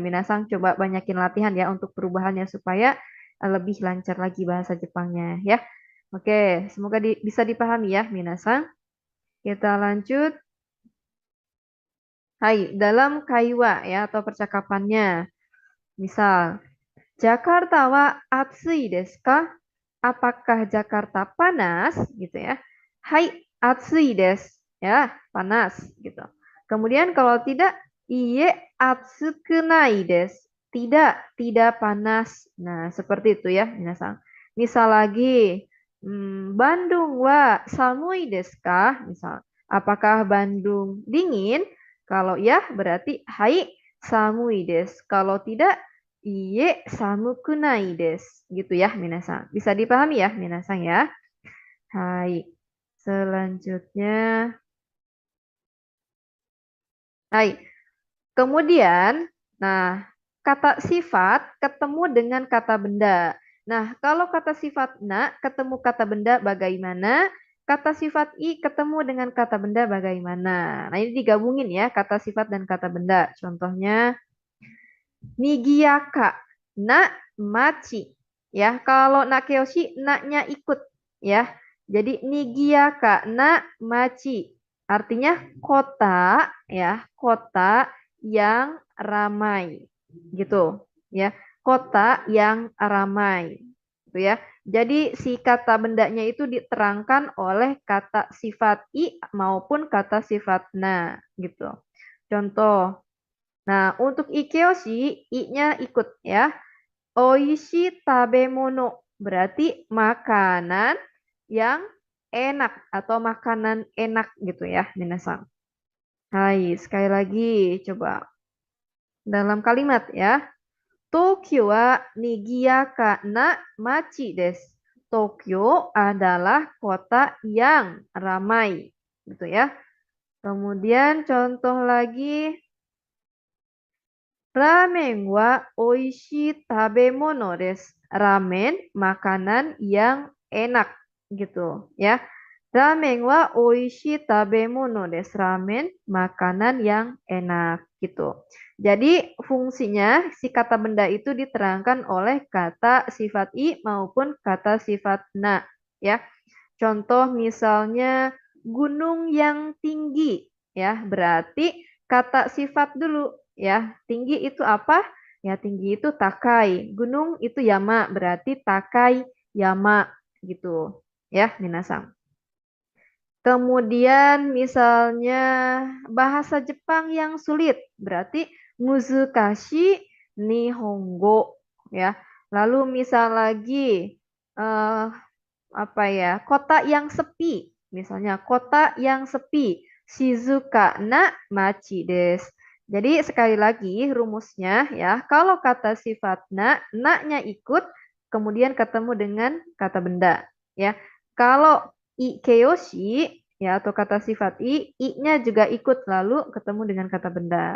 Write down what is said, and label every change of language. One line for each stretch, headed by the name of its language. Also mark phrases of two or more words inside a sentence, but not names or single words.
Indonesian: Minasang coba banyakin latihan ya untuk perubahannya supaya lebih lancar lagi bahasa Jepangnya ya. Oke, semoga bisa dipahami ya Minasang. Kita lanjut. Hai, dalam kaiwa ya atau percakapannya.
Japanese: Misal, ジャカルタは暑いですか?
Indonesian: Apakah Jakarta panas gitu ya?
Japanese: Hai, 暑いです.
Indonesian: Ya, panas gitu. Kemudian kalau tidak,
Japanese: いいえ暑くないです.
Indonesian: Tidak, tidak panas. Nah, seperti itu ya, minasang.
Japanese: Misal lagi, バンドンは寒いですか?
Indonesian: Misal, apakah Bandung dingin? Kalau ya, berarti
Japanese: はい寒いです.
Indonesian: Kalau tidak,
Japanese: いいえ寒くないです.
Indonesian: Gitu ya, minasang. Bisa dipahami ya, minasang ya. Hai. Selanjutnya, hai. Kemudian, nah, kata sifat ketemu dengan kata benda. Nah, kalau kata sifat na ketemu kata benda bagaimana? Kata sifat i ketemu dengan kata benda bagaimana? Nah, ini digabungin ya, kata sifat dan kata benda. Contohnya,
Japanese: 賑やか、な町.
Indonesian: Ya, kalau nakeoshi, na-nya ikut. Ya, jadi
Japanese: 賑やか、な町.
Indonesian: Artinya kota, ya, kota yang ramai. Gitu, ya. Kota yang ramai. Gitu ya. Jadi si kata bendanya itu diterangkan oleh kata sifat i maupun kata sifat na, gitu. Contoh, nah, untuk ikeoshi, i-nya ikut ya.
Japanese: 美味しい食べ物
Indonesian: berarti makanan yang enak atau makanan enak gitu ya, minasan. Hai, sekali lagi coba dalam kalimat ya.
Japanese: 東京は賑やかな町です.
Indonesian: Tokyo adalah kota yang ramai gitu ya. Kemudian contoh lagi,
Japanese: ラーメンは美味しい食べ物です.
Indonesian: Ramen makanan yang enak gitu ya.
Japanese: ラーメンは美味しい食べ物です.
Indonesian: Ramen makanan yang enak gitu. Jadi fungsinya si kata benda itu diterangkan oleh kata sifat i maupun kata sifat na ya. Contoh misalnya gunung yang tinggi ya, berarti kata sifat dulu ya. Tinggi itu apa? Ya, tinggi itu takai. Gunung itu yama, berarti
Japanese: 高い山
Indonesian: gitu. Ya, minasang. Kemudian misalnya bahasa Jepang yang sulit, berarti
Japanese: 難しい日本語
Indonesian: ya. Lalu misal lagi eh, apa ya, kota yang sepi. Misalnya kota yang sepi.
Japanese: 静かな町です.
Indonesian: Jadi sekali lagi rumusnya ya, kalau kata sifat na-nya ikut, kemudian ketemu dengan kata benda. Ya, kalau ikeyoshi ya atau kata sifat i-nya juga ikut lalu ketemu dengan kata benda.